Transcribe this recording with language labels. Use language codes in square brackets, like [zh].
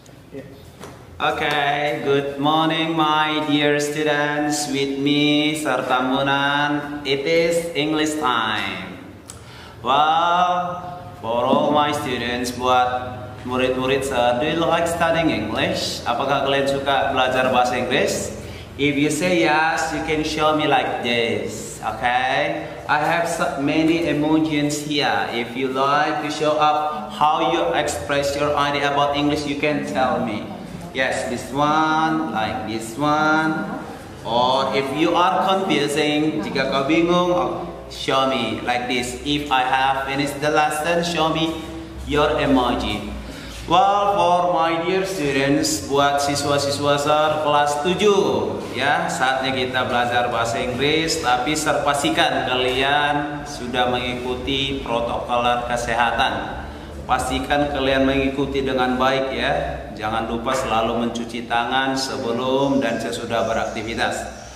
[en] Okay, good morning my dear students. With me, Sir Tambunan. It is English time. Well, for all my students, [id] buat murid-murid Sir, [en] do you like studying English? [id] Apakah kalian suka belajar bahasa Inggris? [en] If you say yes, you can show me like this. Okay, I have so many emojis here. If you like to show up how you express your idea about English, you can tell me. Yes, this one, like this one. Or if you are confusing, [id] jika kau bingung, [en] show me like this. If I have finished the lesson, show me your emoji. Well, for my dear students, [id] buat siswa-siswa Sir kelas 7, ya, saatnya kita belajar bahasa Inggris. Tapi Sir pastikan kalian sudah mengikuti protokol kesehatan. Pastikan kalian mengikuti dengan baik ya. Jangan lupa selalu mencuci tangan sebelum dan sesudah beraktivitas.